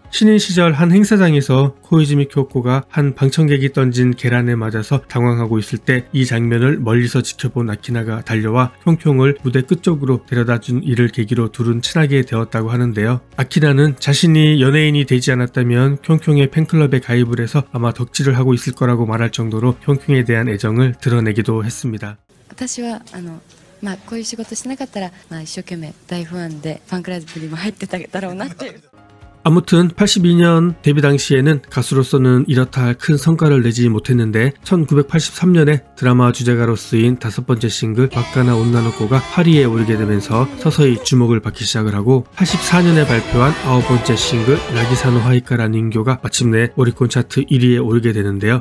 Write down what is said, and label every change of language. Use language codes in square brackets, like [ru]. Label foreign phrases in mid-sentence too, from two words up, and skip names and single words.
[ko] 신인 시절 한 행사장에서 코이즈미 쿄코가 한 방청객이 던진 계란에 맞아서 당황하고 있을 때 이 장면을 멀리서 지켜본 아키나가 달려와 쿄쿄를 무대 끝쪽으로 데려다준 이를 계기로 둘은 친하게 되었다고 하는데요. 아키나는 자신이 연예인이 되지 않았다면 쿄쿄의 팬클럽에 가입을 해서 아마 덕질을 하고 있을 거라고 말할 정도로 쿄쿄에 대한 애정을 드러내기도 했습니다. [ja] 私はこういう仕事しなかったら一生懸命大ファンでファンクラブにも入ってただろうなっていう [ko] 아무튼 82년 데뷔 당시에는 가수로서는 이렇다 할 큰 성과를 내지 못했는데 1983년에 드라마 주제가로 쓰인 다섯 번째 싱글 와카나 온나노코가 8위에 오르게 되면서 서서히 주목을 받기 시작을 하고 84년에 발표한 아홉 번째 싱글 나기사노 하이카라 닌교가 마침내 오리콘 차트 1위에 오르게 되는데요.